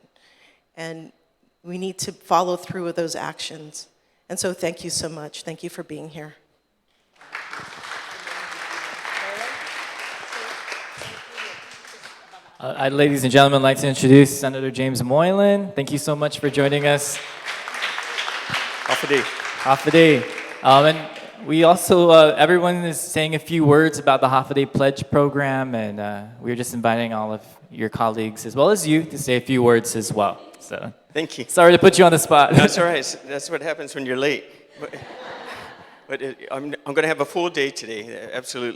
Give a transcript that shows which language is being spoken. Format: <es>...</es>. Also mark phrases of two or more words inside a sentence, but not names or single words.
<en>And we need to follow through with those actions. And so thank you so much. Thank you for being here. Ladies and gentlemen, I'd like to introduce Senator James Moylan. Thank you so much for joining us.</en> <ch>Hafa Adai. Hafa Adai.</ch> <en>And we also, everyone is saying a few words about the Hafa Adai Pledge program, and we're just inviting all of your colleagues, as well as you, to say a few words as well. So, thank you. Sorry to put you on the spot. No, it's all right. That's what happens when you're late. But I'm going to have a full day today, absolutely.</en>